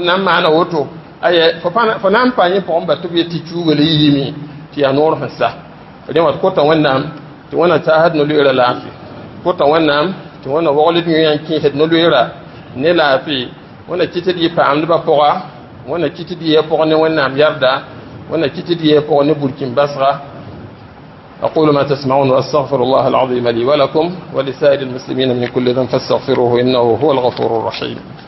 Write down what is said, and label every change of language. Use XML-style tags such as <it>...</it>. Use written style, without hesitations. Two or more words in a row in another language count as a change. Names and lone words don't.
<mos>na n maana woto aya fo na n pa yẽ pʋgẽ ba tɩ b yet tɩ kiuugã la yiime tɩ yaa noor sẽn sa rẽ wat kota wẽnnaam tɩ wẽna taasd no-leerã laafɩ kota wẽnnaam tɩ wẽna wagld yõ n kẽesd no-leerã ne laafɩ wẽna kɩtd yɩ paamdbã pʋga wẽna kɩtd yɩ pʋgẽ ne wẽnnaam yarda wẽna kɩtd yɩ pʋgẽ ne burkĩn basga</mos> <ar>أقول ما تسمعون وأستغفر الله العظيم لي ولكم ولسائر المسلمين من كل ذنب فاستغفروه إنه هو الغفور الرحيم</ar>